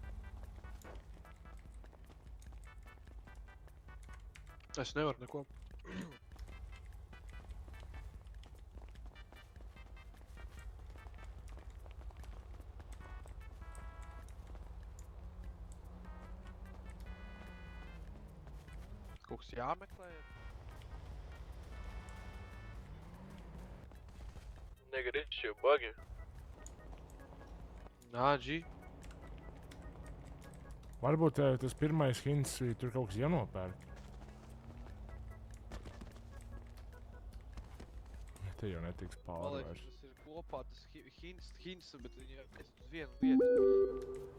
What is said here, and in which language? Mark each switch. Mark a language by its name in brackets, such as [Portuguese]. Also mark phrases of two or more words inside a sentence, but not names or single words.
[Latvian] Es nevaru neko. Kaut kas jāmeklē. [English] Nigga, this shit bugging. Nā, G. [Latvian] Varbūt tas pirmais hints, tur kaut kas jānopērk. Te jau netiks Man pārvērš. liekas, tas ir kopā tas hints, bet viņi ir uz vienu vietu.